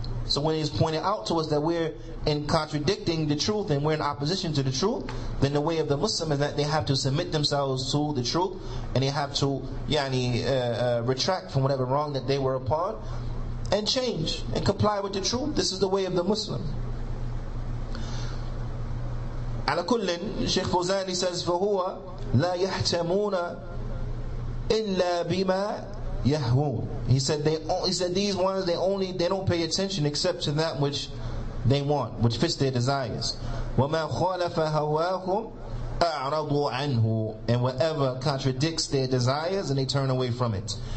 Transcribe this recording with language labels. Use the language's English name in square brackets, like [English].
[English] So when it's pointed out to us that we're in contradicting the truth and we're in opposition to the truth, then the way of the Muslim is that they have to submit themselves to the truth, and they have to retract from whatever wrong that they were upon and change and comply with the truth. This is the way of the Muslim. [Arabic] على كل [English] Shaykh Fawzani says [Arabic] فهو لا يحتمون إلا بما يهوون. [English] He said these ones they don't pay attention except to that which they want, which fits their desires. [Arabic] وما خالف هواهم أعرضوا عنه, [English] and whatever contradicts their desires, and they turn away from it.